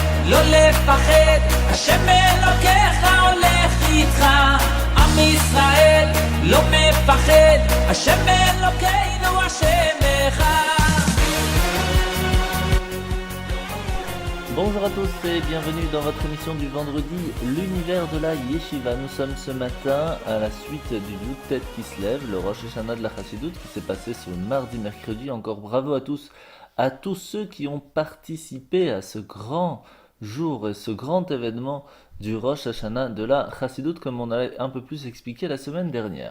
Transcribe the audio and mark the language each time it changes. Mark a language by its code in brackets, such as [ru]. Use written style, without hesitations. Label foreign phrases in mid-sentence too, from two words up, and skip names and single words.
[he] לא לפחד, השם אלוקיך הולך איתך. עם ישראל לא מפחד, השם אלוקינו השם אחד. [fr] Bonjour à tous et bienvenue dans votre émission du vendredi, l'univers de la Yeshiva. Nous sommes ce matin à la suite du Yud-Tet qui se lève, le [he] ראש השנה [fr] de la Chassidoute qui s'est passé ce mardi-mercredi. Encore bravo à tous ceux qui ont participé à ce grand jour et ce grand événement du [he] ראש השנה [fr] de la Chassidoute, comme on a un peu plus expliqué la semaine dernière.